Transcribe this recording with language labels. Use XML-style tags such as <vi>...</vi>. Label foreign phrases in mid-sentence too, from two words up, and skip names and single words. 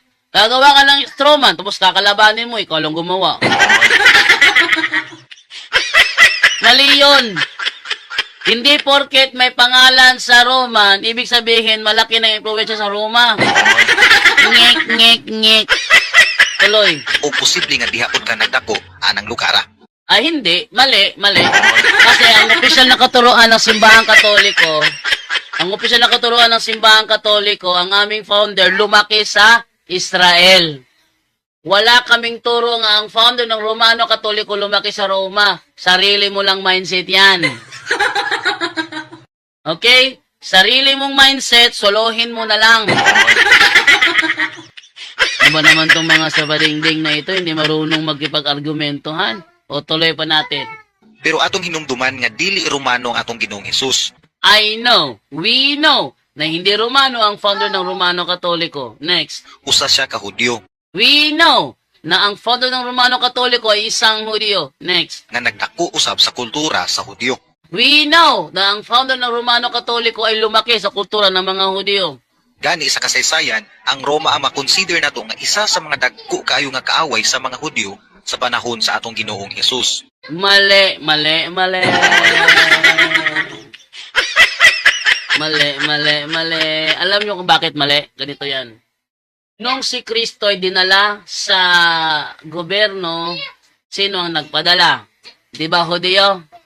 <tl>Gagawa ka lang</tl> <en>straw man,</en> <tl>tapos kakalabanin mo, ikaw lang gumawa. Mali yun. Hindi porket may pangalan sa Roman, ibig sabihin malaki na influensya sa Roma. Ngek, ngek, ngek. Tuloy.</tl> <ceb>O posible nga diha pod ka nagdako anang lugara.</ceb> <tl>Ay hindi, mali. Kasi ang opisyal na katuruan ng Simbahang Katoliko, ang aming founder, lumaki sa Israel. Wala kaming turo nga ang founder ng Romano Katoliko lumaki sa Roma. Sarili mo lang mindset yan. Okay? Sarili mong mindset, solohin mo na lang. Diba naman tong mga sabadingding na ito, hindi marunong magkipag-argumentohan? O tuloy pa natin.</tl> <ceb>Pero atong hinumduman nga dili Romano ang atong Ginoong Hesus.</ceb> <en>We know,</en> <tl>na hindi Romano ang founder ng Romano Katoliko. Next.</tl> <ceb>Usa siya ka Hudyo</ceb> <en>We know</en> <tl>na ang founder ng Romano Katoliko ay isang Hudyo. Next.</tl> <ceb>nga nagdako usab sa kultura sa Hudyo.</ceb> <en>We know</en> <tl>na ang founder ng Romano Katoliko ay lumaki sa kultura ng mga Hudyo.</tl> <ceb>Gani sa kasaysayan, ang Roma ang makonsider nato nga isa sa mga dagko kaayo nga kaaway sa mga Hudyo sa panahon sa atong Ginoong Hesus.</ceb> <tl>Mali. Alam niyo kung bakit mali? Ganito yan. Nung si Kristo ay dinala sa gobyerno, sino ang nagpadala? Di ba, Hudyo?</tl>